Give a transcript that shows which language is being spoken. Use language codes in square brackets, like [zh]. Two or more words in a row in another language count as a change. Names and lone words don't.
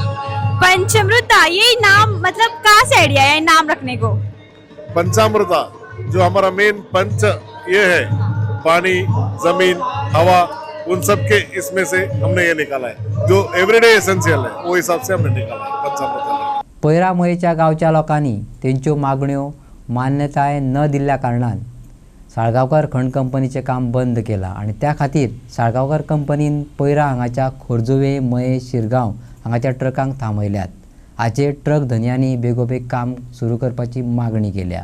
[hi] पंचामृता, ये नाम मतलब कहाँ से आइडिया है नाम रखने को? पंचामृता जो हमारा मेन पंच ये है, पानी, जमीन, हवा, उन सब के इसमें से हमने ये निकाला है, जो [en] everyday essential [hi] है, वो हिसाब से हमने निकाला है पंचामृता. [kok] पैरामयेच्या गावच्या लोकांनी तेंच्यो मागण्यो मान्यताय न दिल्ल्या कारणान साळगांवकर खण कंपनीचें काम बंद केलां आनी त्या खातीर साळगांवकर कंपनीन पैरा हांगाच्या खोर्जुवे मये शिरगांव हांगाच्या ट्रकांक थांबयल्यात. हाचेर ट्रक धन्यांनी बेगोबेग काम सुरू करपाची मागणी केल्या.